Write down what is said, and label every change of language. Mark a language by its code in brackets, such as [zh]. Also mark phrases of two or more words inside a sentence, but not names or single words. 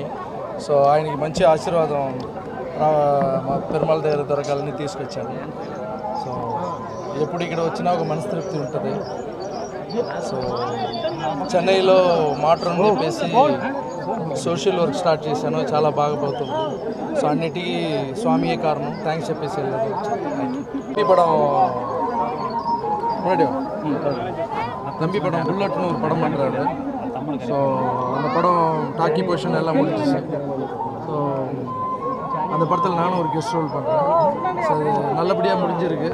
[te] సో ఆయనకి మంచి ఆశీర్వాదం మా పెరుమాళ దగ్గర దొరకాలని తీసుకొచ్చాను. సో ఎప్పుడు ఇక్కడ వచ్చినా ఒక మనస్తృప్తి ఉంటుంది. సో చెన్నైలో మాటర్ అని చెప్పేసి [en] social work start [te] చేశాను, చాలా బాగా పోతుంది. సో అన్నిటికీ స్వామియే కారణం, థ్యాంక్స్ చెప్పేసి వెళ్ళాను. [ta] படம் முன்னாடி தம்பி படம் புல்லட்னு ஒரு படம் பண்ணுறாரு. ஸோ அந்த படம் [en] talkie position [ta] எல்லாம் முடிஞ்சிச்சு. ஸோ அந்த படத்தில் நானும் ஒரு [en] guest role [ta] பண்ணுறேன். ஸோ அது நல்லபடியாக முடிஞ்சிருக்கு.